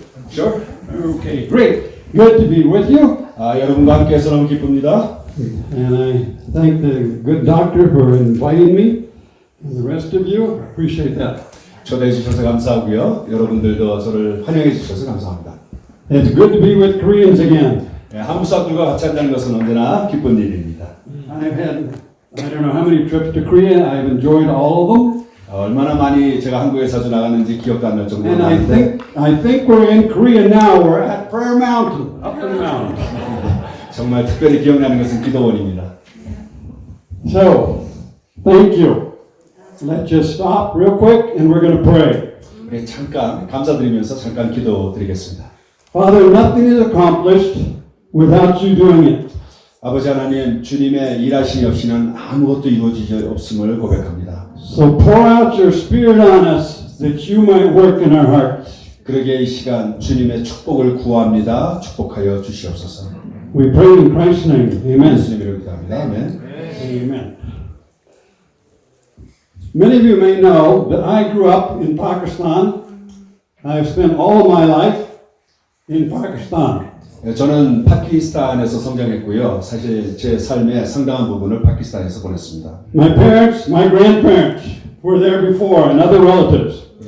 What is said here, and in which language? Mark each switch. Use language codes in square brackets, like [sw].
[en] Sure. Okay, great. Good to be with you. [ko] 여러분과 함께해서 너무 기쁩니다. [en] And I thank the good doctor for inviting me and the rest of you. I appreciate that. [ko] 초대해 주셔서 감사하고요. 여러분들도 저를 환영해 주셔서 감사합니다. [en] It's good to be with Koreans again. [ko] 한국 사람들과 같이 한다는 것은 언제나 기쁜 일입니다. [en] I've had, I don't know how many trips to Korea. I've enjoyed all of them. [ko] 얼마나 많이 제가 한국에 자주 나갔는지 기억도 안 날 정도로 [en] And I think we're in Korea now. We're at Prayer Mountain, up in the mountain. [ko] 정말 특별히 기억나는 것은 기도원입니다. [en] So, thank you. Let's just stop real quick and we're going to pray. [ko] 우리 잠깐 감사드리면서 잠깐 기도드리겠습니다. [en] Father, nothing is accomplished without you doing it. [ko] 아버지 하나님, 주님의 일하심이 없이는 아무것도 이루어지지 없음을 고백합니다. [en] So pour out your spirit on us that you might work in our hearts. [ko] 그러기에 이 시간 주님의 축복을 구합니다. 축복하여 주시옵소서. [en] We pray in Christ's name. Amen. [ko] 예수님 이름으로 기도합니다. 아멘. [en] Amen. Many of you may know that I grew up in Pakistan. I've spent all of my life in Pakistan. [ko] 저는 파키스탄에서 성장했고요. 사실 제 삶의 상당한 부분을 파키스탄에서 보냈습니다. [en] My parents, my grandparents were there before, and other relatives.